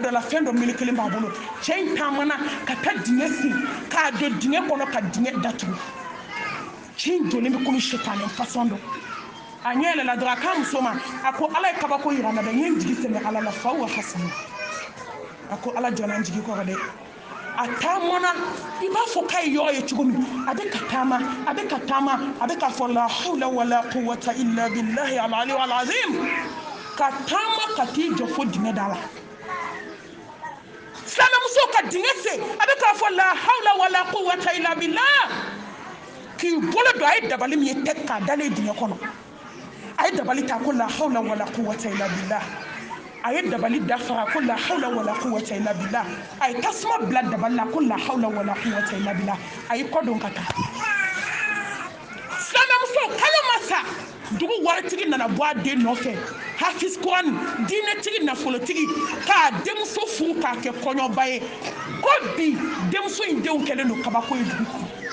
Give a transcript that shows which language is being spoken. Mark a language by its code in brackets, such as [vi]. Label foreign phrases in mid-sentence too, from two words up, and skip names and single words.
[bm] dɔ la fɛn dɔ melekelen b'a bolo cɛ in taamana ka taa dingɛ sen k'a don dingɛ kɔnɔ ka dingɛ datugu cɛ in jɔlen bɛ komi sɛtanɛ fasɔn dɔ a ɲɛ yɛlɛla dɔrɔn a k'a muso ma a ko ala ye kabako yira n na dɛ n ye n jigi sɛmɛ ala la fa wa hasana a ko ala jɔnna n jigi kɔrɔ dɛ a taamana i b'a fɔ k'a ye yɔrɔ ye cogo min a bɛ ka taama a bɛ ka taama a bɛ ka fɔ [ar] لا حول ولا قوة إلا بالله العلي العظيم [bm] ka taama ka t'i jɔ fo dingɛ da la silamɛmuso ka dingɛ sen a bɛ k'a fɔ [ar] لا حول ولا قوة إلا بالله [bm] k'i bolo don a ye dabali min ye tɛ k'a dalen dingɛ kɔnɔ a ye dabali ta ko [ar] لا حول ولا قوة إلا بالله [bm] a ye dabali dafara ko [ar] لا حول ولا قوة إلا بالله [bm] a ye tasuma bila dabali la ko [ar] لا حول ولا قوة إلا بالله [bm] a ye kɔ don ka taa silamɛmuso kalo ma sa dugu waritigi nana bɔ a den nɔfɛ hafiz kurani diinɛtigi nafolotigi k'a denmuso furu k'a kɛ kɔɲɔba ye ko bi denmuso in denw kɛlen don kabako ye dugu kɔnɔ